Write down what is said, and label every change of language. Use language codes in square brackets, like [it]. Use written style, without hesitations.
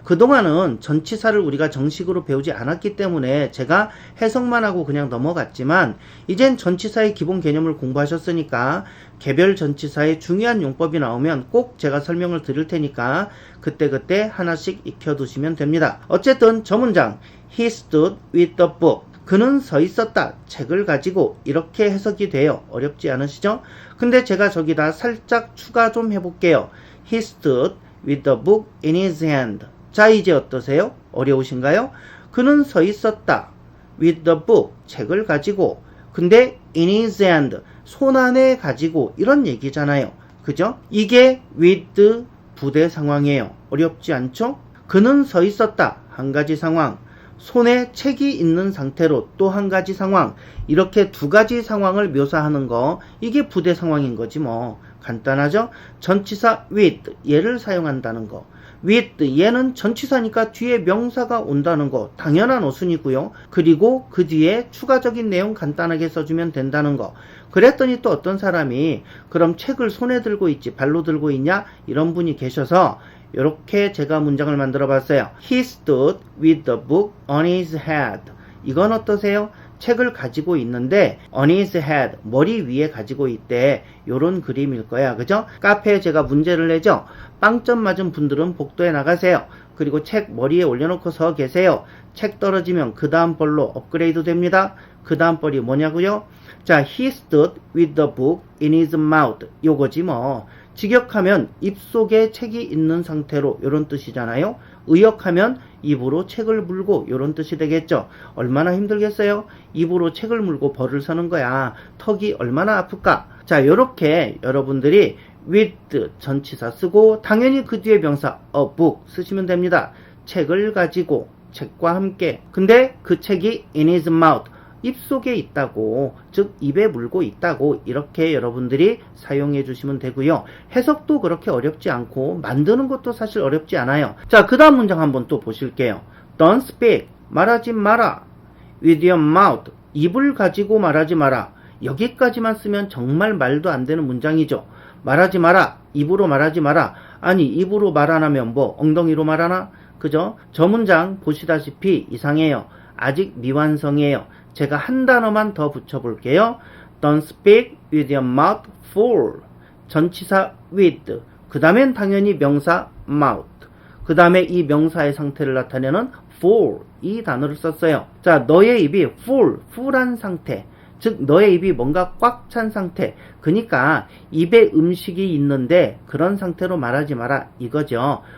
[ko] 그동안은 전치사를 우리가 정식으로 배우지 않았기 때문에 제가 해석만 하고 그냥 넘어갔지만 이젠 전치사의 기본 개념을 공부하셨으니까 개별 전치사의 중요한 용법이 나오면 꼭 제가 설명을 드릴 테니까 그때그때 하나씩 익혀두시면 됩니다. 어쨌든 저 문장 [en] He stood with the book. [ko] 그는 서 있었다. 책을 가지고 이렇게 해석이 돼요. 어렵지 않으시죠? 근데 제가 저기다 살짝 추가 좀 해볼게요. [en] He stood with the book in his hand. [ko] 자, 이제 어떠세요? 어려우신가요? 그는 서 있었다. [en] with the book. [ko] 책을 가지고. 근데 [en] in his hand. [ko] 손 안에 가지고 이런 얘기잖아요. 그죠? 이게 with 부대 상황이에요. 어렵지 않죠? 그는 서 있었다. 한 가지 상황. 손에 책이 있는 상태로 또 한 가지 상황. 이렇게 두 가지 상황을 묘사하는 거, 이게 부대 상황인 거지 뭐. 간단하죠? 전치사 with 얘를 사용한다는 거. with 얘는 전치사니까 뒤에 명사가 온다는 거 당연한 어순이고요. 그리고 그 뒤에 추가적인 내용 간단하게 써주면 된다는 거. 그랬더니 또 어떤 사람이 그럼 책을 손에 들고 있지 발로 들고 있냐? 이런 분이 계셔서 이렇게 제가 문장을 만들어 봤어요. [en] He stood with the book on his head. [ko] 이건 어떠세요? 책을 가지고 있는데 [en] on his head, [ko] 머리 위에 가지고 있대. 요런 그림일 거야. 그죠? 카페에 제가 문제를 내죠. 빵점 맞은 분들은 복도에 나가세요. 그리고 책 머리에 올려놓고 서 계세요. 책 떨어지면 그 다음 벌로 업그레이드 됩니다. 그 다음 벌이 뭐냐고요? [en] 자, he stood with the book in his mouth. [ko] 요거지 뭐. 직역하면 입 속에 책이 있는 상태로 이런 뜻이잖아요. 의역하면 입으로 책을 물고 이런 뜻이 되겠죠. 얼마나 힘들겠어요? 입으로 책을 물고 벌을 서는 거야. 턱이 얼마나 아플까? 자, 이렇게 여러분들이 with 전치사 쓰고 당연히 그 뒤에 명사 a book 쓰시면 됩니다. 책을 가지고, 책과 함께. 근데 그 책이 [en] in his mouth, [ko] 입속에 있다고, 즉 입에 물고 있다고 이렇게 여러분들이 사용해 주시면 되고요. 해석도 그렇게 어렵지 않고 만드는 것도 사실 어렵지 않아요. 자, 그 다음 문장 한번 또 보실게요. [en] Don't speak, [ko] 말하지 마라. [en] With your mouth, [ko] 입을 가지고 말하지 마라. 여기까지만 쓰면 정말 말도 안 되는 문장이죠. 말하지 마라, 입으로 말하지 마라. 아니, 입으로 말 안 하면 뭐 엉덩이로 말하나? 그죠? 저 문장 보시다시피 이상해요. 아직 미완성이에요. 제가 한 단어만 더 붙여볼게요. [en] Don't speak with your mouth full. [ko] 전치사 with. 그 다음엔 당연히 명사 mouth. 그 다음에 이 명사의 상태를 나타내는 full. 이 단어를 썼어요. 자, 너의 입이 full한 상태. 즉 너의 입이 뭔가 꽉 찬 상태. 그러니까 입에 음식이 있는데 그런 상태로 말하지 마라 이거죠.